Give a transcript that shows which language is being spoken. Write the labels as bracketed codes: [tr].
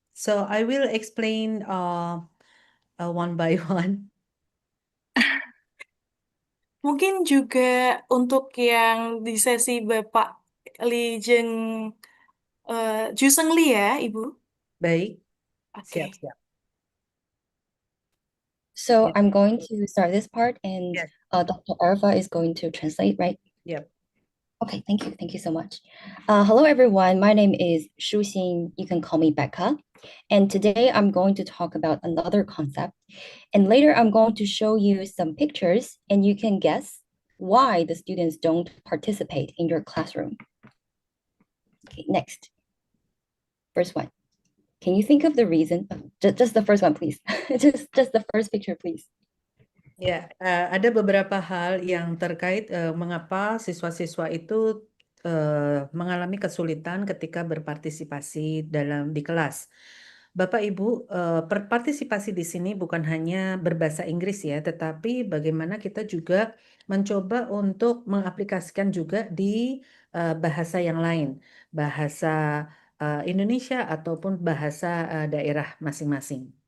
[en] So I will explain one by one. [id] Mungkin juga untuk yang di sesi Bapak Li Jeng Juseng Li ya, Ibu. Baik, Oke. siap. [en] So Yes. I'm going to start this part and Yes. Dr. Arfa is going to translate, right? Yep. Okay, thank you. Thank you so much. Hello everyone. My name is Shu Xin. You can call me Becca. And today I'm going to talk about another concept. And later I'm going to show you some pictures and you can guess why the students don't participate in your classroom. Okay, next. First one. Can you think of the reason? Just the first one, please. just the first picture, please. [id] Ya, ada beberapa hal yang terkait mengapa siswa-siswa itu mengalami kesulitan ketika berpartisipasi di kelas. Bapak Ibu, partisipasi di sini bukan hanya berbahasa Inggris ya, tetapi bagaimana kita juga mencoba untuk mengaplikasikan juga di bahasa yang lain, bahasa Indonesia ataupun bahasa daerah masing-masing.